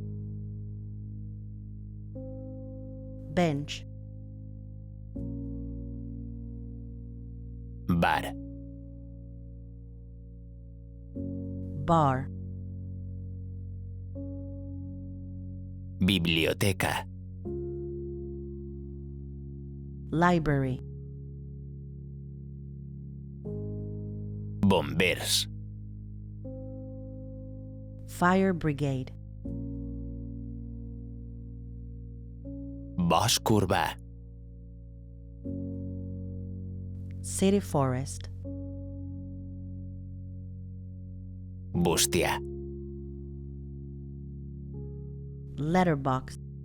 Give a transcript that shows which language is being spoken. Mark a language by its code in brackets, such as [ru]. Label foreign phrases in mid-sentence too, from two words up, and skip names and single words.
[en] bench, [ca] bar, [en] bar, [ca] biblioteca, [en] library, [ca] bombers, [en] fire brigade, [ca] bosc urbà, [en] city forest, [ca] bústia, [en] letterbox,